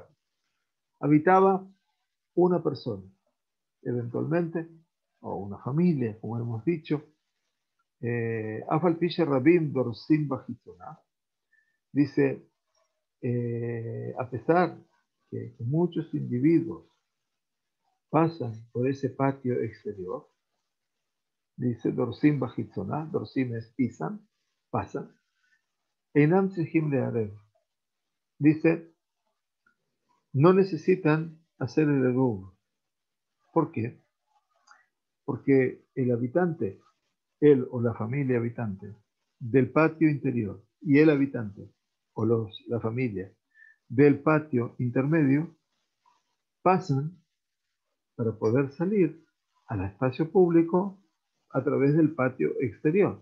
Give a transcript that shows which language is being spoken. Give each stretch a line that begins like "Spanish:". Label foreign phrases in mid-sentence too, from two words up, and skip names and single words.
Spanish: Habitaba una persona, eventualmente, o una familia, como hemos dicho,
Hebrew: אף על פי שרבים דורסים בחיצונה.
Spanish: Dice, a pesar que muchos individuos pasan por ese patio exterior, dice
Hebrew: דורסים בחיצונה,
Spanish: Dorsim es pisan, pasan,
Hebrew: אינם צריכים לערב.
Spanish: Dice, no necesitan hacer el eruv. ¿Por qué? Porque el habitante, él o la familia habitante del patio interior y el habitante o la familia del patio intermedio pasan para poder salir al espacio público a través del patio exterior.